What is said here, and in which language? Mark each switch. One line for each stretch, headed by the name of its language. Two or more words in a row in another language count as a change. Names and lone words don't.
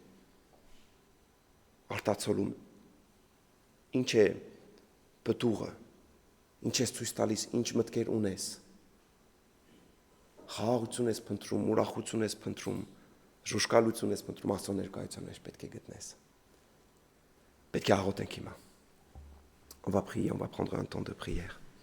Armenian: արտացոլում, ինչ է պտուղը, ինչ ես ցույց տալիս, ինչ մտքեր ունես։ Խաղաղություն ես փնտրում, ուրախություն ես փնտրում, ժուշկալություն ես փնտրում Աստծո ներկայության մեջ պետք է գտնես։ Պետք է աղոթենք հիմա.
French: On va prier, on va prendre un temps de prière.